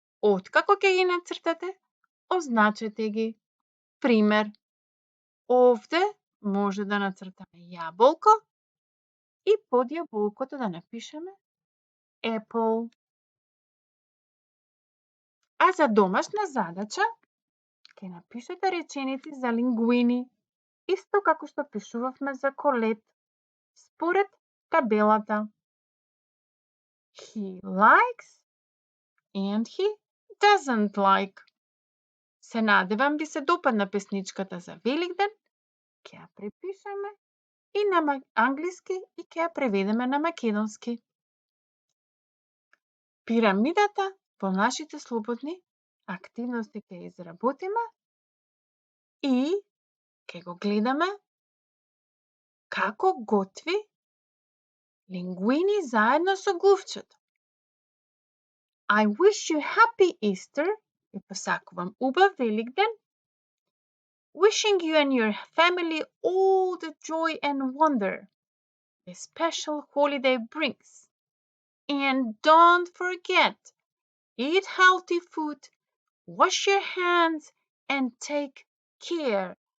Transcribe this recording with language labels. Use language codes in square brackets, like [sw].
[mk] Откако ќе ги нацртате, означете ги. Пример, овде може да нацртаме јаболко и под јаболкото да напишеме apple. А за домашна задача ќе напишете реченици за лингвини, исто како што пишувавме за колет, според табелата. [en] He likes and he doesn't like. [mk] Се надевам би се допадна песничката за Великден. Ќе ја препишеме и на англиски и ќе ја преведеме на македонски. Пирамидата во нашите слободни активности ќе изработиме и ќе го гледаме како готви лингвини заедно со гувчето. [en] I wish you happy Easter. [mk] Ви посакувам убав Великден. [en] Wishing you and your family all the joy and wonder this special holiday brings. And don't forget, eat healthy food, wash your hands, and take care.